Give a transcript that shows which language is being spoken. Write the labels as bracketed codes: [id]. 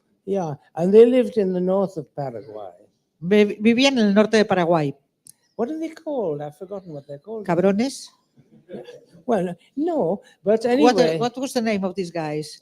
[en] Yeah, and they lived in the north of Paraguay. [es] Vivían en el norte de Paraguay. [en] What are they called? I've forgotten what they're called. [es] ¿Cabrones? [en] Well, no, but anyway. What was the name of these guys?